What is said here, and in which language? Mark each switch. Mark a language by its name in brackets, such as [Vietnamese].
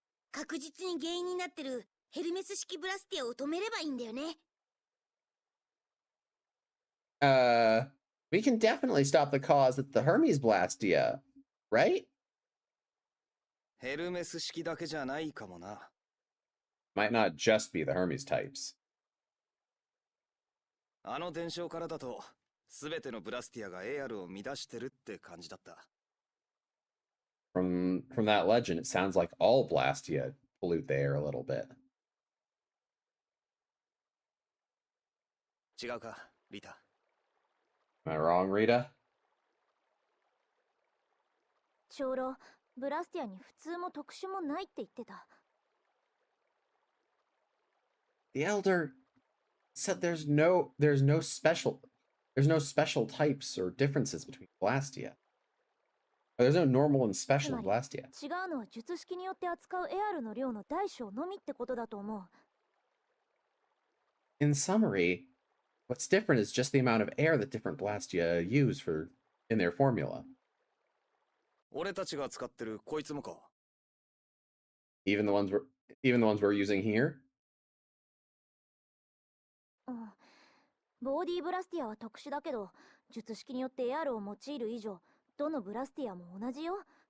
[Japanese] 確実に原因になってるヘルメス式ブラスティアを止めればいいんだよね。 [English] we can definitely stop the cause at the Hermes Blastia, right? [Japanese] ヘルメス式だけじゃないかもな。 [English] Might not just be the Hermes types. [Japanese] あの伝承からだと全てのブラスティアがエアルを乱してるって感じだった。 [English] From that legend, it sounds like all Blastia pollute the air a little bit. [Japanese] 違うか、リタ。 [English] Am I wrong, Rita? [Japanese] 長老、ブラスティアに普通も特殊もないって言ってた。 [English] The elder said there's no special types or differences between Blastia. There's no normal and [Japanese] つ [English] special [Japanese] ま [English] in Blastia. [Japanese] 違うのは術式によって扱うエアルの量の大小のみってことだと思う。 [English] In summary, what's different is just the amount of air that different Blastia use in their formula. [Japanese] 俺たちが使ってるこいつもか。 [English] Even the ones we're using here. [Japanese] うん。ボーディーブラスティアは特殊だけど、術式によってエアルを用いる以上、どのブラスティアも同じよ。